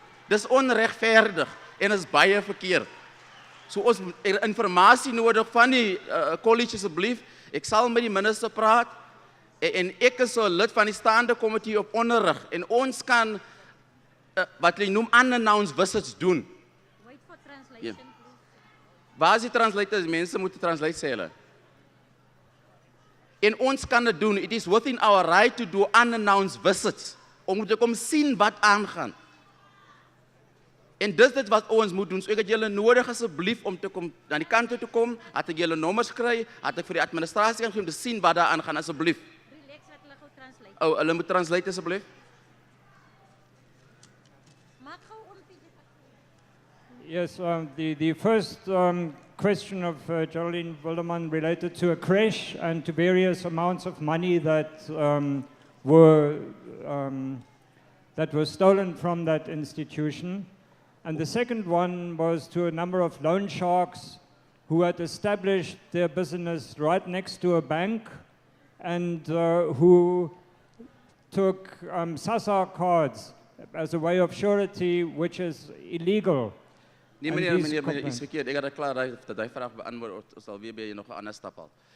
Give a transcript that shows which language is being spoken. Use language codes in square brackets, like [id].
[af] Dis onregverdig en is baie verkeerd. So ons het informasie nodig van die college asseblief. Ek sal met die minister praat en ek is 'n lid van die staande komitee op onderrig en ons kan wat hulle noem [en] unannounced visits [af] doen. [en] Wait for translation, please. [af] Waar is die translators? Mense moet translate sê hulle. En ons kan dit doen. [en] It is within our right to do unannounced visits. [af] Om te kom sien wat aangaan. En dis dit wat ons moet doen. So ek het julle nodig asseblief om te kom na die kant toe te kom, dat ek julle nommers kry, dat ek vir die administrasie kan gee om te sien wat daar aangaan asseblief. Relax, dat hulle gou translate. Oh, hulle moet translate asseblief. Maak gou om [en] Yes, the first question of Geraldine Wilderman related to a crash and to various amounts of money that were stolen from that institution. And the second one was to a number of loan sharks who had established their business right next to a bank and who took SASSA cards as a way of surety, which is illegal. [af] Nee meneer, is verkeerd. Ek het dit klaar dat hy vraag beantwoord, ons sal weer by jy nog 'n ander stap al.